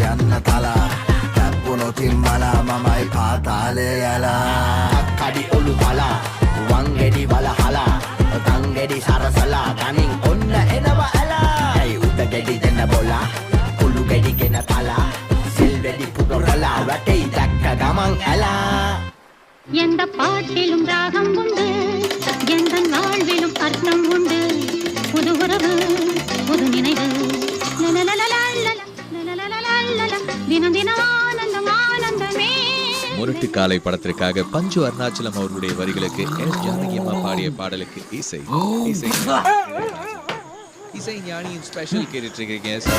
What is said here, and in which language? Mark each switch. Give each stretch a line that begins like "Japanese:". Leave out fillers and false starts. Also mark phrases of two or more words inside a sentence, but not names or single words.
Sinhala: කන්න තලා තැප්පුනොතින් මලා මමයි පාතාලේ යලා කඩි ඔලු තලා වං ගෙඩි වල හලා තං ගෙඩි සරසලා තනින් ඔන්න එනවා ඇලා ඇයි උඩ ගෙඩි දෙන්න බොලා කුළු ගෙඩි ගෙන තලා සිල් වෙඩි පුරවලා වැටෙයි දැක්ක ගමන් ඇලා
Tamil: எந்த பாட்டிலும் ராகம் உண்டு எந்த வாழ்விலும் அர்த்தம் உண்டு புது உறவு புது நினைவு தினம் தினம் ஆனந்தம் ஆனந்தமே. முரட்டு காலை படத்திற்காக பஞ்சு அருணாச்சலம் அவர்களுடைய வரிகளுக்கு எஸ் ஜானகி அம்மா பாடிய பாடலுக்கு இசை இசை ஞானியின் ஸ்பெஷல் கேட்டுட்டு இருக்கீங்க.